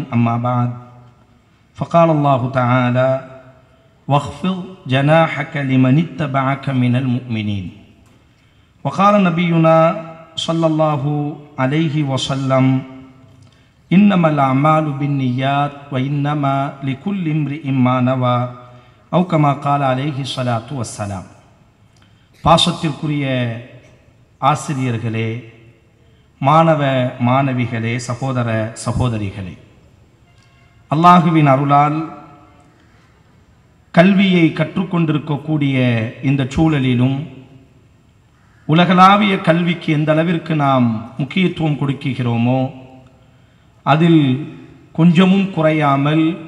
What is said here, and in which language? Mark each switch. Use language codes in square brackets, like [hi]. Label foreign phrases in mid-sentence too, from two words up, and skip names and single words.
[ar] أما بعد، فقال الله تعالى: واخفض جناحك لمن اتبعك من المؤمنين. وقال نبينا صلى الله عليه وسلم: إنما الأعمال بالنيات وإنما لكل امرئ ما نوى أو كما قال عليه الصلاة والسلام. [ta] பாசத்திற்குரிய ஆசிரியர்களே, மாணவ மாணவிகளே, சகோதர சகோதரிகளே, அல்லாஹுவின் அருளால் கல்வியை கற்றுக்கொண்டிருக்கக்கூடிய இந்த சூழலிலும் உலகளாவிய கல்விக்கு எந்த அளவிற்கு நாம் முக்கியத்துவம் கொடுக்கிறோமோ அதில் கொஞ்சமும் குறையாமல்